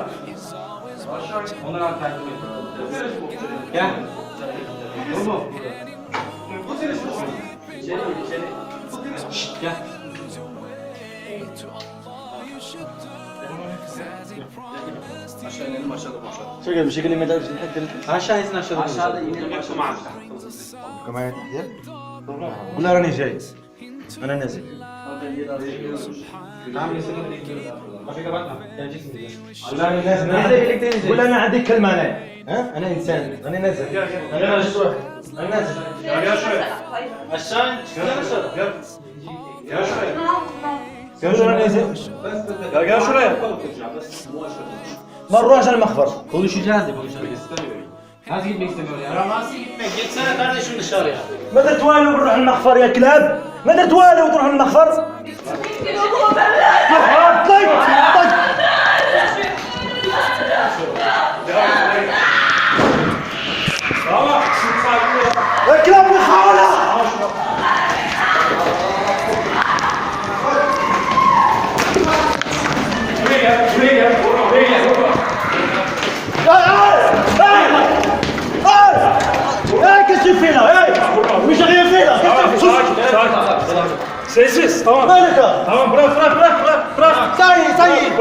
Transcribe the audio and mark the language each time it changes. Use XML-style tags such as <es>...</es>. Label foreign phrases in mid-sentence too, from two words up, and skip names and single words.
<tr>Onları al takip et. Gel. Dur mu? İçeri gir, içeri. Şşt, gel. Aşağı inelim aşağıda boşalım.</tr> <ar>شكل بشكل ما تعرفش</ar> <tr>Aşağı insin, aşağıda. Aşağıda inelim aşağıda.</tr> <ar>كمان تحضر ولا راني جاي انا نازل</ar> <tr>Tamam, kesinlikle bekliyoruz. Başka bakma, geleceksin bize.</tr> <ar>والله انا نازل ولا انا عندي كلمه انا ها انا انسان انا نازل انا نازل انا نازل</ar> <tr>Gel şuraya. aşağı Gel. Gel şuraya. gel şuraya نازل Gel şuraya.</tr> <ar>ما نروحش على المخبر</ar> <tr>Konuşacağız de konuşacağız. Nasıl gitmek istemiyor ya? Nasıl gitmek? Geçsene kardeşim dışarıya.</tr> <ar>ما درت والو بنروح المخفر يا كلاب ما درت والو بتروح المخفر</ar> <tr>Tamam. Şimdi sakin ol.</tr> <ar>يا كلاب محاولة</ar> <tr>Buraya gel. Buraya gel. Buraya gel.</tr> <fr>qu'est-ce que tu fais là mais j'ai rien fait là</fr> <tr>Sakin. Sessiz. Tamam.</tr> <ar>مالك</ar> <tr>Tamam bırak.</tr> <fr>ça y est</fr>